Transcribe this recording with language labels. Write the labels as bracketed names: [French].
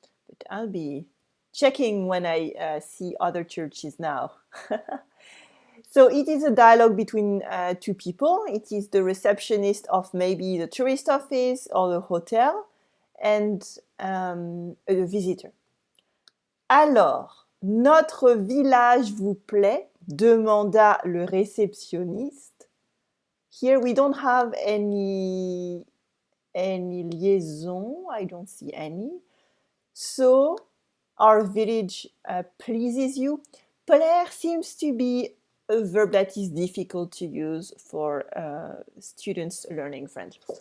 [English] But I'll be checking when I see other churches now. So it is a dialogue between two people. It is the receptionist of maybe the tourist office or the hotel and a visitor. [French] Alors, notre village vous plaît? Demanda le réceptionniste. [English] Here we don't have any liaison. I don't see any. So, our village pleases you. Plaire seems to be a verb that is difficult to use for students learning French.